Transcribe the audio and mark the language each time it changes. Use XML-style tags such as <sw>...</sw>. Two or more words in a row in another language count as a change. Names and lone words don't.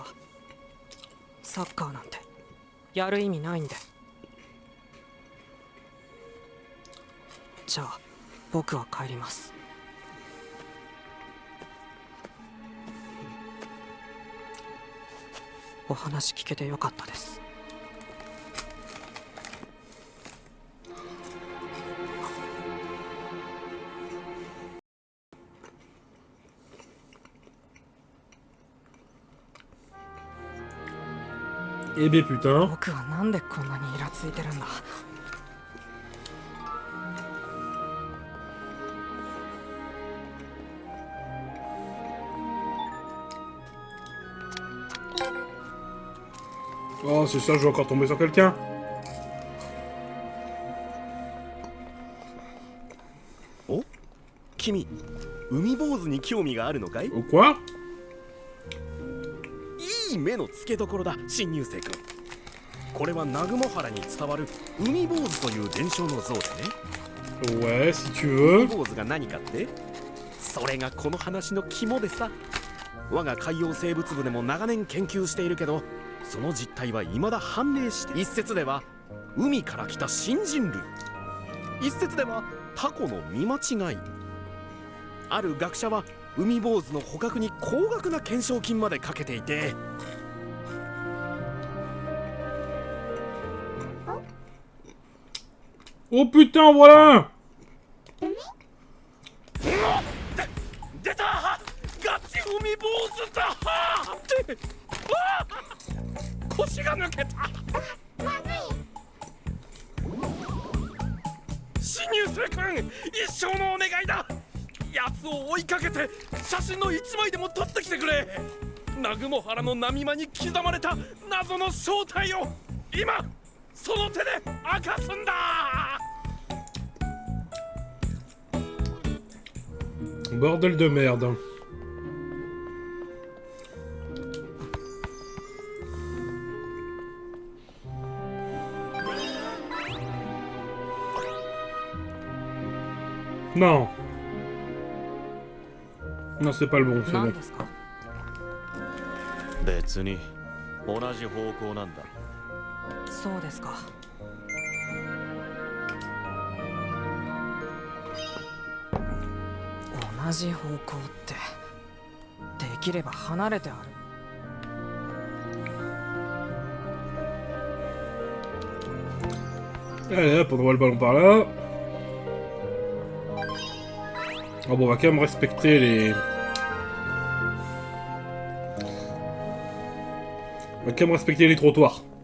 <ja>サッカーなんてやる意味ないんで。じゃあ僕は帰ります。お話聞けてよかったです。</ja> <fr>Eh ben putain.</fr> <ja>僕はなんでこんなにイラついてるんだ。</ja> <fr>Oh c'est ça, je vais encore tomber sur quelqu'un.</fr> <ja>お、君、海坊主に興味があるのかい？</ja> <fr>Ou quoi?</fr> <ja>いい目の付けどころだ、新入生君。これは南雲原に伝わる海坊主という伝承の像でね。</ja> <fr>Ouais, si tu veux.</fr> <ja>海坊主が何かって？それがこの話の肝でさ。我が海洋生物部でも長年研究しているけど、その実態は未だ判明して、一説では海から来た新人類、一説ではタコの見間違い。ある学者は海坊主の捕獲に高額な懸賞金までかけていて、</ja> <fr>Oh putain, voilà.</fr> <ja>出た！ガチ海坊主だ！って、腰が抜けた。新入生君、一生のお願いだ。奴を追いかけて写真の一枚でも撮ってきてくれ。南雲原の波間に刻まれた謎の正体を今その手で明かすんだ。</ja> <fr>Bordel de merde. Non. Non, c'est pas le bon, c'est bon.</fr> <ja>別に同じ方向なんだ。そうですか。同じ方向ってできれば離れてある。</ja> <fr>Allez hop, on envoie le ballon par là. Ah bon, on va quand même respecter les... On va quand même respecter les trottoirs.</fr>